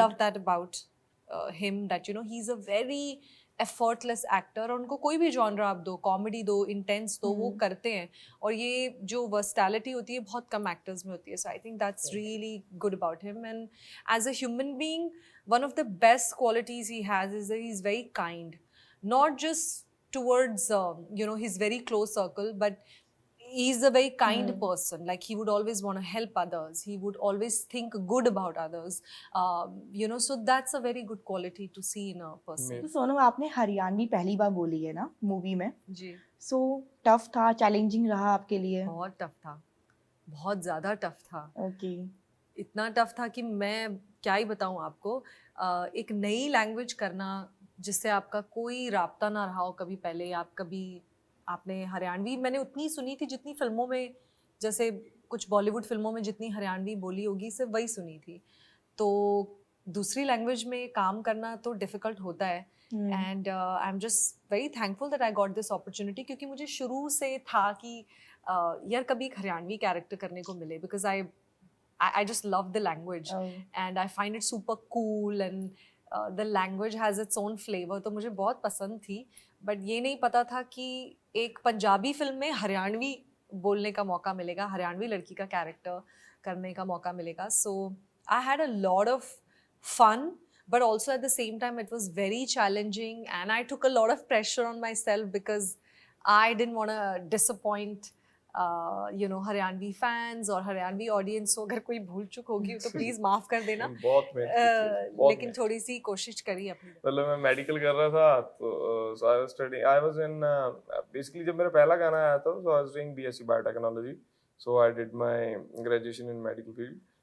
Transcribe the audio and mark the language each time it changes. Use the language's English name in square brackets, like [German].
[English] love that about him, that he's a very effortless actor। [Hindi] और उनको कोई भी जॉनर आप दो, कॉमेडी दो, इंटेंस दो, वो करते हैं। और ये जो वर्सटैलिटी होती है बहुत कम एक्टर्स में होती है। [English] So I think that's really good about him. And as a human being, one of the best qualities he has is that he is very kind, not just towards his very close circle, but he's a very kind person. Like he would always want to help others, he would always think good about others, so that's a very good quality to see in a person. [Hindi] तो सोनम, आपने हरियाणवी पहली बार बोली है ना movie में, जी, so tough था, challenging रहा आपके लिए? बहुत टफ था, बहुत ज़्यादा टफ था। ओके। इतना टफ था कि मैं क्या ही बताऊँ आपको। एक नई लैंग्वेज करना जिससे आपका कोई राब्ता ना रहा हो कभी पहले, आपने हरियाणवी मैंने उतनी सुनी थी जितनी फिल्मों में, जैसे कुछ बॉलीवुड फिल्मों में जितनी हरियाणवी बोली होगी सिर्फ वही सुनी थी। तो दूसरी लैंग्वेज में काम करना तो डिफ़िकल्ट होता है। [English] and I am just very thankful that I got this opportunity, [Hindi] क्योंकि मुझे शुरू से था कि यार कभी एक हरियाणवी कैरेक्टर करने को मिले, [English] because I just love the language and I find it super cool, and the language has its own flavor, [Hindi] तो मुझे बहुत पसंद थी। बट ये नहीं पता था कि एक पंजाबी फिल्म में हरियाणवी बोलने का मौका मिलेगा, हरियाणवी लड़की का कैरेक्टर करने का मौका मिलेगा। [English] so I had a lot of fun, but also at the same time it was very challenging, and I took a lot of pressure on myself because I didn't want to disappoint [Hindi] Haryanvi fans और Haryanvi audience को। अगर कोई भूल चुक होगी तो please माफ कर देना। बहुत मेहनत की थी, बहुत लेकिन थोड़ी सी कोशिश करी अपनी। मतलब मैं मेडिकल कर रहा था, [English] तो I was studying, I was in basically [Hindi] जब मेरा पहला गाना आया था, [English] So I was doing BSc biotechnology, so I did my graduation in medical field.